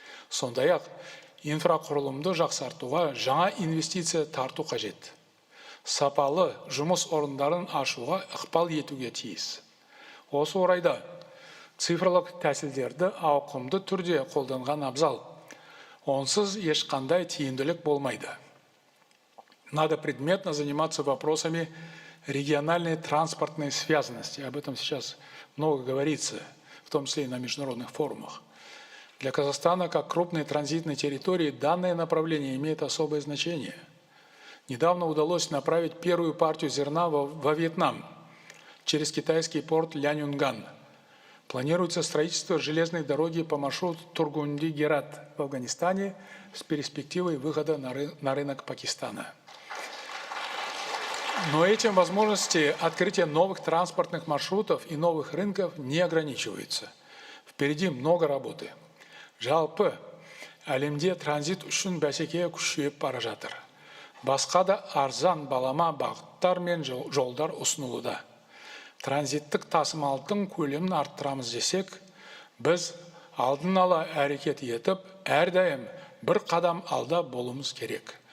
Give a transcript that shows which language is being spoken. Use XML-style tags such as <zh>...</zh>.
<kk>Сондай-ақ инфрақұрылымды жақсартуға жаңа инвестиция тарту қажет. Сапалы жұмыс орындарын ашуға ықпал етуге тиіс. Осы орайда цифрлық тәсілдерді ауқымды түрде қолданған абзал. Онсыз ешқандай тиімділік болмайды.</kk> <ru>Надо предметно заниматься вопросами региональной транспортной связанности. Об этом сейчас много говорится, в том числе и на международных форумах. Для Казахстана, как крупной транзитной территории, данное направление имеет особое значение. Недавно удалось направить первую партию зерна во Вьетнам через китайский порт Ляньюнган. Планируется строительство железной дороги по маршруту Тургунди-Герат в Афганистане с перспективой выхода на рынок Пакистана. Но этим возможности открытия новых транспортных маршрутов и новых рынков не ограничиваются. Впереди много работы.</ru> <kk>Жалпы, әлемде транзит үшін бәсеке күшейіп бара жатыр. Басқа да арзан балама бағыттар мен жолдар ұсынылуда. Транзиттік тасымалдың көлемін арттырамыз десек, біз алдын ала әрекет етіп, әрдайым бір қадам алда болуымыз керек.</kk>